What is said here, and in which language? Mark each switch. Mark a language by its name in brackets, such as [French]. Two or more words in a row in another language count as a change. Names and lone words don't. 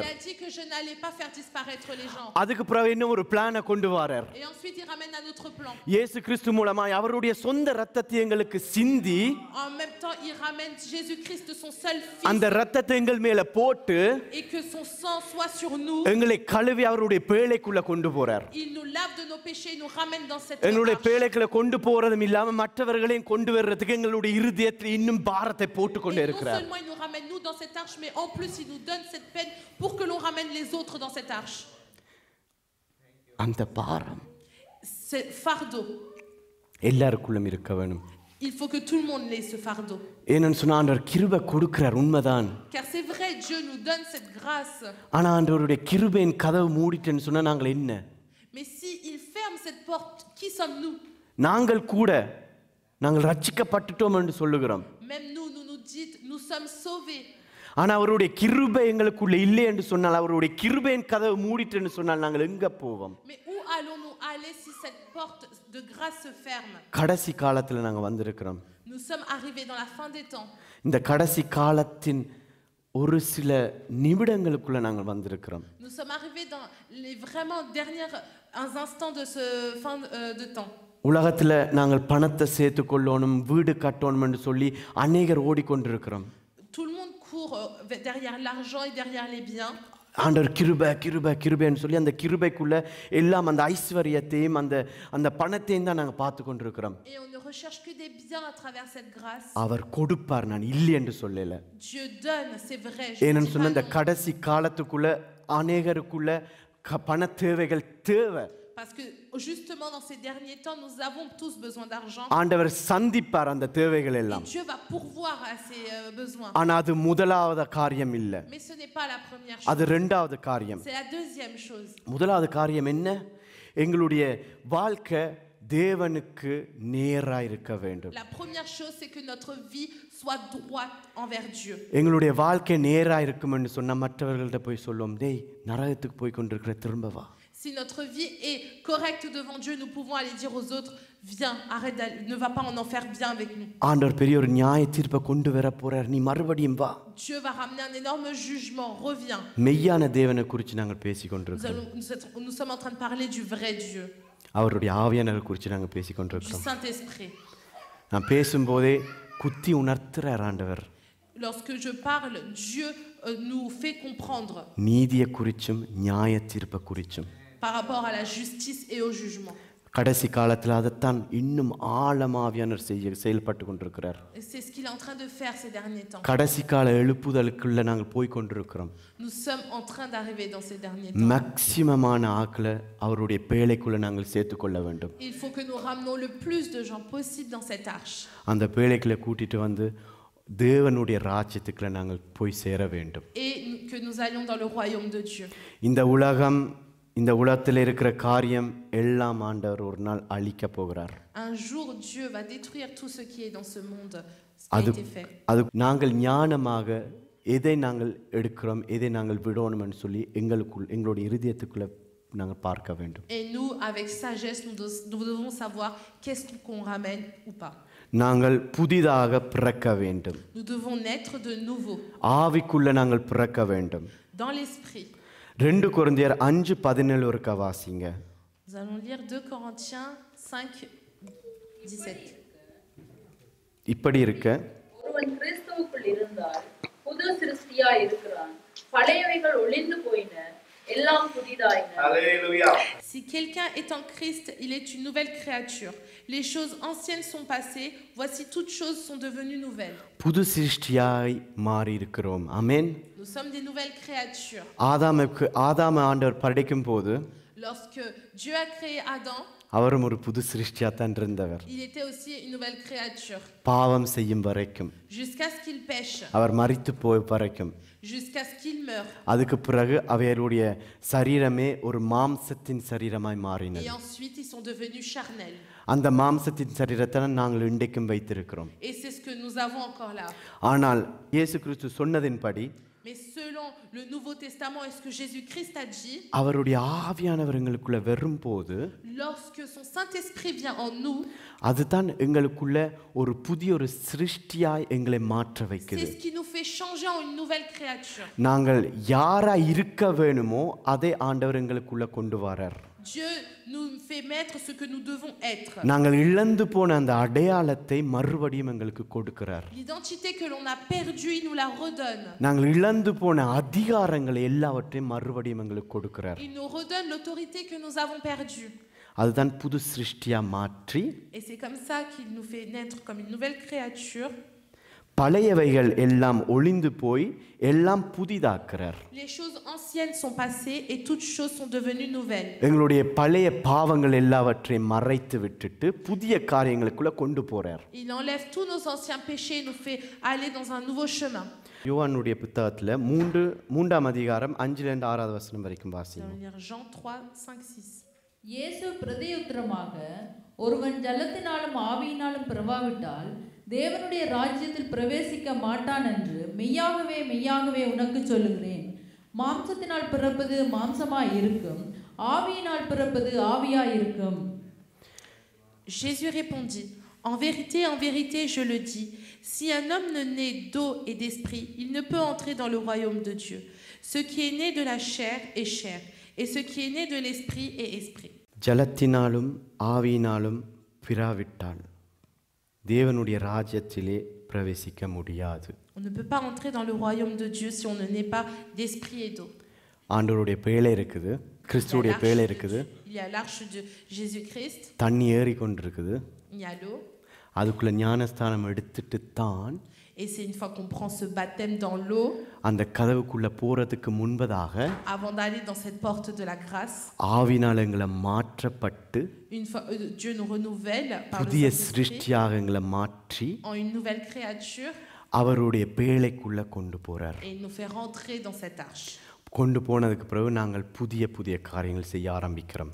[French] Il a dit que je n'allais pas faire disparaître les gens. [Tamil] அதுக்கு பிறகு இன்னும் ஒரு பிளானை கொண்டு வரார். [French] Et ensuite, il ramène un autre plan. [Tamil] இயேசு கிறிஸ்து மூலமா அவருடைய சொந்த இரத்தத்தை எங்களுக்கு சிந்தி [French] En même temps, il ramène Jésus-Christ, son seul [Tamil] அந்த [French] fils, [Tamil] இரத்தத்தை எங்கள் மேல போட்டு [French] et que son sang soit sur nous. [Tamil] எங்களை கழுவி அவருடைய பேழைக்குள்ள கொண்டு போறார். [French] Il nous lave de nos péchés, il nous ramène dans cette [Tamil] எங்களுடைய [French] arche. [Tamil] பேழைக்குள்ள கொண்டு போறதும் இல்லாம மற்றவர்களையும் கொண்டு வர்றதுக்கு எங்களுடைய இருதயத்தில் இன்னும் பாரத்தை போட்டு கொண்டே [French] Et non [Tamil] இருக்கிறார். [French] seulement il nous ramène nous dans cette arche, mais en plus il nous donne cette peine pour que l'on ramène les autres dans cette arche. [Tamil] அந்த பாரம் [French] C'est fardeau. [Tamil] எல்லாருக்குள்ளும் இருக்க வேணும். [French] Il faut que tout le monde ait ce fardeau. [Tamil] ஏன்னு சொன்னா ஆண்டவர் கிருபை கொடுக்கிறார், உண்மைதான். [French] Car c'est vrai, Dieu nous donne cette grâce. [Tamil] ஆனா ஆண்டவருடைய கிருபையின் கதவு மூடிட்டேன்னு சொன்னா நாங்கள் என்ன? [French] Mais si il ferme cette porte, qui sommes-nous? [Tamil] நாங்கள் கூட நாங்கள் ரட்சிக்கப்பட்டுட்டோம் என்று சொல்லுகிறோம். [French] Même nous nous dites, nous sommes sauvés. [Tamil] ஆனா அவருடைய கிருபை எங்களுக்குள்ள இல்லை என்று சொன்னால், அவருடைய கிருபையின் கதவு மூடிட்டேன்னு சொன்னால் நாங்கள் எங்க போவோம்? [French] Mais où allons-nous aller si cette porte de grâce se ferme? [Tamil] கடைசி காலத்துல நாங்க வந்திருக்கிறோம். [French] Nous sommes arrivés dans la fin des temps. [Tamil] இந்த கடைசி காலத்தின் ஒரு சில நிமிடங்களுக்குள்ள நாங்கள் வந்திருக்கிறோம். [French] Nous sommes arrivés dans les vraiment derniers instants de ce fin de temps. [Tamil] உலகத்துல நாங்கள் பணத்தை சேர்த்து கொள்ளணும், வீடு கட்டணும் என்று சொல்லி அநேகர் ஓடிக்கொண்டிருக்கிறோம். [French] Tout le monde court derrière l'argent et derrière les biens. [Tamil] ஆண்டவர் கிருபை கிருபை கிருபைன்னு சொல்லி அந்த கிருபைக்குள்ள எல்லாம் அந்த ஐஸ்வர்யத்தையும் அந்த பணத்தையும் தான் நாங்கள் பார்த்து கொண்டிருக்கிறோம். [French] Et on ne recherche que des biens à travers cette grâce. [Tamil] அவர் கொடுப்பார், நான் இல்லை என்று சொல்லல. [French] Dieu donne, c'est vrai. [Tamil] ஏன்னு சொன்ன இந்த கடைசி காலத்துக்குள்ள அநேகருக்குள்ள பண தேவைகள் தேவை. [French] Parce que justement dans ces derniers temps, nous avons tous besoin d'argent. [Tamil] ஆண்டவர் சந்திப்பார் அந்த தேவைகள் [French] Et [Tamil] எல்லாம். [French] Dieu va pourvoir à ces besoins. [Tamil] ஆனா அது முதலாவது காரியம் இல்ல, [French] Mais ce n'est pas la première [Tamil] அது [French] chose. [Tamil] இரண்டாவது காரியம். [French] C'est la deuxième chose. [Tamil] முதலாவது காரியம் என்ன? எங்களுடைய வாழ்க்கை தேவனுக்கு நேரா இருக்க வேண்டும். [French] La première chose, c'est que notre vie soit droite envers Dieu. [Tamil] எங்களுடைய வாழ்க்கை நேரா இருக்கும்னு சொன்ன மற்றவர்கள்ட்ட போய் சொல்லுவோம், டேய் நரகத்துக்கு போய் கொண்டிருக்கிற திரும்ப வா. [French] Si notre vie est correcte devant Dieu, nous pouvons aller dire aux autres, viens, arrête, ne va pas en enfer, viens avec nous. [Tamil] ஆண்டவர் பெரிய ஒரு நியாய தீர்ப்பை கொண்டு வர போறார், நீ மறுபடியும் வா. [French] Dieu va ramener un énorme jugement, reviens. [Tamil] மெய்யான தேவனை குறித்து நாங்கள் பேசிக்கொண்டிருக்கிறோம். [French] Nous sommes en train de parler du vrai Dieu, [Tamil] அவருடைய ஆவியானவர் குறித்து நாங்கள் [French] du [Tamil] பேசிக்கொண்டிருக்கிறோம். [French] Saint-Esprit. [Tamil] நான் பேசும்போதே குத்தி உணர்த்துறார் ஆண்டவர். [French] Lorsque je parle, Dieu nous fait comprendre [Tamil] நீதியை குறிச்சும் நியாய தீர்ப்பை குறிச்சும். [French] par rapport à la justice et au jugement. [Tamil] கடைசி காலத்தில் அதைத்தான் இன்னும் ஆழமாவியானவர் செயல்பட்டு கொண்டிருக்கிறார். [French] Et c'est ce qu'il est en train de faire ces derniers temps. [Tamil] கடைசி கால எழுப்புதலுக்குள்ள நாங்கள் போய் கொண்டிருக்கிறோம். [French] Nous sommes en train d'arriver dans ces derniers temps. [Tamil] மேக்சிமமான ஆக்களை அவருடைய பேழைக்குள்ள நாங்கள் சேர்த்துக்கொள்ள வேண்டும். [French] Il faut que nous ramenons le plus de gens possible dans cette arche. [Tamil] அந்த பேழைக்குள்ள கூட்டிட்டு வந்து தேவனுடைய ராஜ்யத்துக்குள்ள நாங்கள் போய் சேர வேண்டும். [French] Et que nous allions dans le royaume de Dieu. [Tamil] இந்த உலகத்தில் இருக்கிற காரியம் எல்லாம் ஆண்டவர் ஒரு நாள் அழிக்க போகிறார். [French] Un jour Dieu va détruire tout ce qui est dans ce monde, ce qui a été fait. [Tamil] அது நாங்கள் ஞானமாக எதை நாங்கள் எடுக்கிறோம், எதை நாங்கள் விடணும்னு சொல்லி எங்களுடைய இருதயத்துக்குள்ள நாங்கள் பார்க்க வேண்டும். [French] Et nous, avec sagesse, nous devons savoir qu'est-ce qu'on ramène ou pas. [Tamil] நாங்கள் புதிதாக பிறக்க வேண்டும். [French] Nous devons naître de nouveau. [Tamil] ஆவிக்குள்ள நாங்கள் பிறக்க வேண்டும். [French] Dans l'esprit. [Tamil] 2 கொரிந்தியர் 5:17 ஒருக்க வாசிங்க. [French] Nous allons lire 2 Corinthiens 5:17. [Tamil] இப்படி இருக்க, ஒருவன் கிறிஸ்துவுக்குள் இருந்தால் புது சிருஷ்டியாய் இருக்கிறான், பழையவைகள் ஒழிந்து போயின, எல்லாம் புதிதாயின. [French] Alléluia. Si quelqu'un est en Christ, il est une nouvelle créature. Les choses anciennes sont passées, voici toutes choses sont devenues nouvelles. [Tamil] புது சிருஷ்டியாய் மாறி இருக்கிறோம். ஆமென். [French] Nous sommes des nouvelles créatures. [Tamil] ஆதாம் ஆண்டவர் படைக்கும் போது, [French] Lorsque Dieu a créé Adam, [Tamil] அவரும் ஒரு புது சிருஷ்டியா தான் இருந்தவர். [French] il était aussi une nouvelle créature. [Tamil] பாவம் செய்யும் வரைக்கும், [French] Jusqu'à ce qu'il pêche, [Tamil] அவர் மரித்து போய் வரைக்கும், [French] jusqu'à ce qu'il meure. [Tamil] அதுக்கு பிறகு அவருடைய சரீரமே ஒரு மாம்சத்தின் சரீரமாய் மாறினது. [French] Et ensuite, ils sont devenus charnels. [Tamil] அந்த மாம்சத்தின் சரீரத்தை நாங்கள் இன்றைக்கும் வைத்திருக்கிறோம். [French] Et c'est ce que nous avons encore là. [Tamil] ஆனால் இயேசு கிறிஸ்து சொன்னதின்படி, [French] Mais selon le Nouveau Testament et ce que Jésus-Christ a dit, [Tamil] அவருடைய ஆவியானவர் எங்களுக்குள்ள வரும்போது, [French] lorsque son Saint-Esprit vient en nous, [Tamil] அதுதான் எங்களுக்குள்ள ஒரு புதிய ஒரு சிருஷ்டியாய் எங்களை மாற்ற [French] c'est [Tamil] வைக்குது. [French] ce qui nous fait changer en une nouvelle créature. [Tamil] நாங்கள் யாரா இருக்க வேணுமோ அதை ஆண்டவர் எங்களுக்குள்ள கொண்டு வரார். [French] Dieu nous fait mettre ce que nous devons être. [Tamil] நாங்கள் இழந்து போன அந்த அடையாளத்தை மறுபடியும் எங்களுக்கு கொடுக்கிறார். [French] L'identité que l'on a perdue, il nous la redonne. [Tamil] நாங்கள் இழந்து போன அதிகாரங்களை எல்லாவற்றையும் மறுபடியும் எங்களுக்கு கொடுக்கிறார். [French] Il nous redonne l'autorité que nous avons perdue. [Tamil] அதுதான் புது சிருஷ்டியா மாற்றி, [French] Et c'est comme ça qu'il nous fait naître comme une nouvelle créature. [Tamil] பழையவைகள் எல்லாம் ஒளிந்து போய் எல்லாம் புதிதாக்குறார். [French] Les choses anciennes sont passées et toutes choses sont devenues nouvelles. [Tamil] எங்களுடைய பழைய பாவங்கள் எல்லாவற்றையும் மறைத்து விட்டுட்டு புதிய காரியங்களுக்குள்ள கொண்டு போறார். [French] Il enlève tous nos anciens péchés et nous fait aller dans un nouveau chemin. [Tamil] யோவானுடைய புத்தகத்துல 3ஆம் அதிகாரம் 5லிருந்து 6வது வசனம் வரைக்கும் [French] Nous [Tamil] வாசிங்க. [French] allons lire Jean 3, 5, 6. [Tamil] இயேசு பிரதியுத்தரமாக, ஒருவன் ஜலத்தினாலும் ஆவியினாலும் பிறவாவிட்டால் தேவனுடைய ராஜ்யத்தில் பிரவேசிக்க மாட்டான் என்று மெய்யாகவே மெய்யாகவே உனக்கு சொல்லுகிறேன். மாம்சத்தினால் பிறப்பது மாம்சமாய் இருக்கும், ஆவியினால் பிறப்பது ஆவியாய் இருக்கும். [French] Jésus répondit, en vérité, je le dis, si un homme ne naît d'eau et d'esprit, il ne peut entrer dans le royaume de Dieu. Ce qui est né de la chair est chair, et ce qui est né de l'esprit est esprit. [Tamil] ஜலத்தினாலும் ஆவியினாலும் பிறவிட்டால் தேவனுடைய ராஜ்யத்திலே பிரவேசிக்க முடியாது. [French] On ne peut pas entrer dans le royaume de Dieu si on ne naît pas d'esprit et d'eau. [Tamil] ஆண்டவருடைய பேழை இருக்குது, கிறிஸ்துவுடைய பேழை இருக்குது, [French] Il y a l'arche de Jésus-Christ, [Tamil] தண்ணி ஏறி கொண்டிருக்குது. [French] il y a l'eau, [Tamil] அதுக்குள்ள ஞானஸ்தானம் எடுத்துட்டு தான் [French] et c'est une fois qu'on prend ce baptême dans l'eau, [Tamil] அந்த கதவுக்குள்ள போறதுக்கு முன்பதாக [French] avant d'aller dans cette porte de la grâce, [Tamil] ஆவினால் எங்களை மாற்றப்பட்டு [French] une fois Dieu nous renouvelle par le [Tamil] புதிய [French] Saint-Esprit [Tamil] சிருஷ்டியாக எங்களை மாற்றி [French] en une nouvelle créature [Tamil] அவருடைய பேழைக்குள்ள கொண்டு போறார். [French] et il nous fait rentrer dans cette arche. [Tamil] கொண்டு போனதுக்கு பிறகு நாங்கள் புதிய புதிய காரியங்கள் செய்ய ஆரம்பிக்கிறோம்.